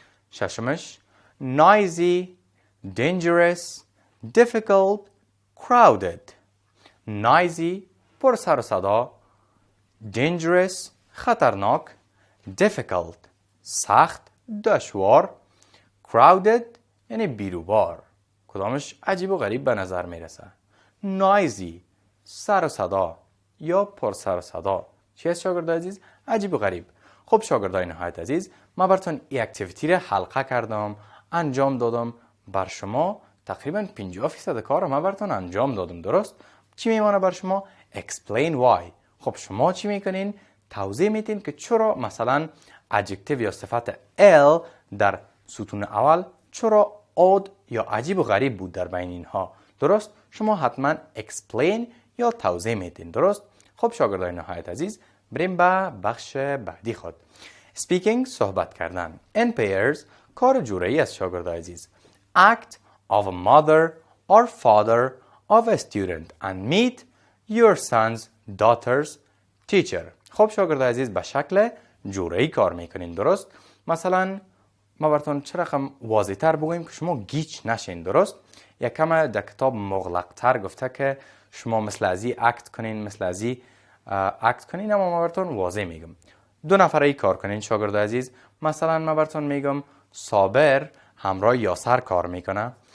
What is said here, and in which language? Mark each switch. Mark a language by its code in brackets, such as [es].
[fa] ششمش [en] noisy، dangerous، difficult، crowded. [fa] noisy پر سر و صدا، dangerous خطرناک، difficult سخت دشوار، crowded یعنی بیروبار. کدامش عجیب و غریب به نظر میرسه؟ noisy سر و صدا یا پر سر و صدا. چی است شاگرد عزیز؟ عجیب و غریب. خب شاگردای نهایت عزیز، من براتون این اکتیویتی را حلقه کردم، انجام دادم. بر شما تقریبا 50% کار رو من براتون انجام دادم. درست؟ چی میمانه بر شما؟ [en] explain why. [fa] خب شما چی میکنین؟ توضیح میدین که چرا مثلا adjective یا صفت L در ستون اول چرا odd یا عجیب و غریب بود در بین اینها. درست؟ شما حتما explain یا توضیح میدین. درست؟ خب شاگردای نهایت عزیز، بریم به بخش بعدی خود. speaking صحبت کردن. [en] in pairs [fa] کار جورایی است شاگردای عزیز. [en] act of a mother or father of a student and meet your son's daughter's teacher. [fa] خب شاگردای عزیز، به شکل جورایی کار میکنین. درست؟ مثلا ما براتون چه رقم واضح تر بگوییم که شما گیج نشین. درست؟ یک کم در کتاب مغلق تر گفته که شما مثل ازی اکت کنین، مثل ازی اکت کنین، اما ما براتون واضح میگم. دو نفره کار کنین شاگرد عزیز. مثلا ما براتون میگم صابر همراه یاسر کار میکنه.